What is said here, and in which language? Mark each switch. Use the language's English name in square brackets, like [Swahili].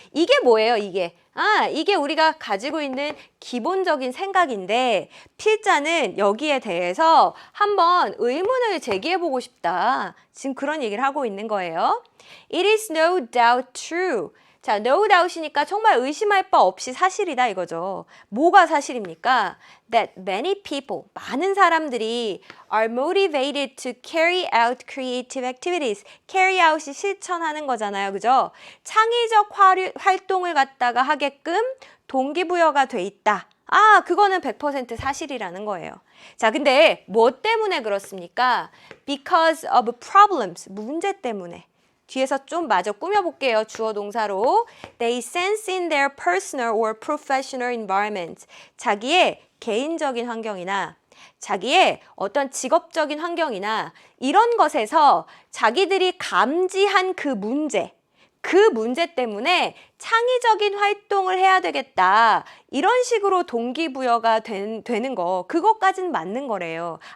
[Korean] 이게 뭐예요, 이게? 이게 우리가 가지고 있는 기본적인 생각인데 필자는 여기에 대해서 한번 의문을 제기해보고 싶다. 지금 그런 얘기를 하고 있는 거예요. [English] It is no doubt true. [Korean] 자, [English] no doubt [Korean] 이니까 정말 의심할 바 없이 사실이다 이거죠. 뭐가 사실입니까? [English] That many people, [Korean] 많은 사람들이 [English] are motivated to carry out creative activities. carry out [Korean] 이 실천하는 거잖아요. 그죠? 창의적 활동을 갖다가 하게끔 동기부여가 돼 있다. 그거는 100% 사실이라는 거예요. 자, 근데 뭐 때문에 그렇습니까? [English] Because of problems. [Korean] 문제 때문에. 뒤에서 좀 마저 꾸며볼게요. 주어 동사로. [English] They sense in their personal or professional environment. [Korean] 자기의 개인적인 환경이나 자기의 어떤 직업적인 환경이나 이런 것에서 자기들이 감지한 그 문제 때문에 창의적인 활동을 해야 되겠다. 이런 식으로 동기부여가 되는 거. 그것까지는 맞는 거래요.